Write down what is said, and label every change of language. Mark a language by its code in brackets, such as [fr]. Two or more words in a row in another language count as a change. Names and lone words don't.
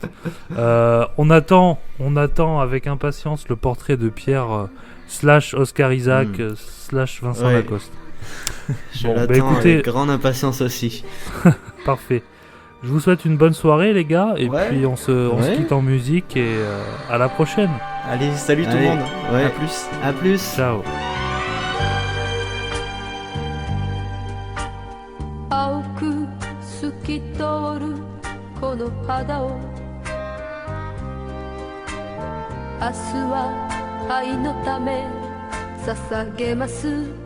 [fr] On attend avec impatience le portrait de Pierre / Oscar Isaac / Vincent Lacoste. Je l'attends avec grande impatience aussi. Parfait. Je vous souhaite une bonne soirée les gars, et Ouais. puis on se quitte en musique et à la prochaine. Allez, salut tout le Allez, monde. ouais. À plus. À plus. Ciao. [ja] 青く透き通るこの肌を明日は愛のため捧げます